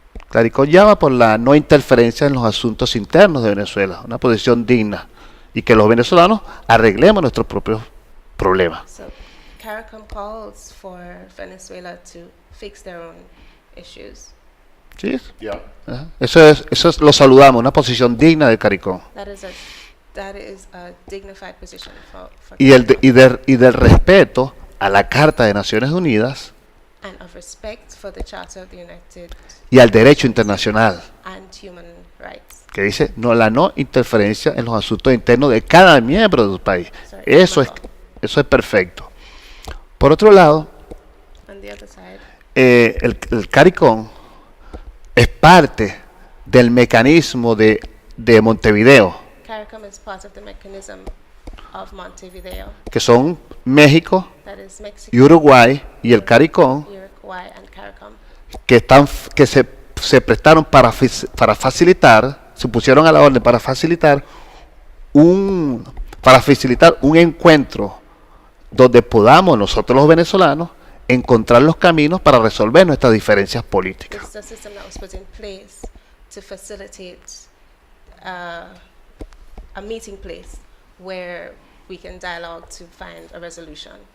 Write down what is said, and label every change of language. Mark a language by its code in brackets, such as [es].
[es] CARICOM llama por la no interferencia en los asuntos internos de Venezuela, una posición digna, y que los venezolanos arreglemos nuestros propios problemas. [en] So, CARICOM calls for Venezuela to fix their own issues. ¿Sí? Yeah. [es] Eso lo saludamos, una posición digna de CARICOM. [en] That is a dignified position for [es] y del respeto a la Carta de Naciones Unidas [en] and of respect for the Charter of the United [es] y al derecho internacional, [en] and human rights. [es] Que dice la no interferencia en los asuntos internos de cada miembro de su país. Eso es perfecto. Por otro lado, [en] On the other side, [es] el CARICOM es parte del mecanismo de Montevideo, [en] CARICOM is part of the mechanism of Montevideo, [es] que son México [en] that is Mexico, [es] y Uruguay y el CARICOM, [en] Uruguay and CARICOM, [es] que se prestaron para facilitar, se pusieron a la orden para facilitar un encuentro donde podamos nosotros los venezolanos encontrar los caminos para resolver nuestras diferencias políticas. [en] It's a system that was put in place to facilitate a meeting place where we can dialogue to find a resolution.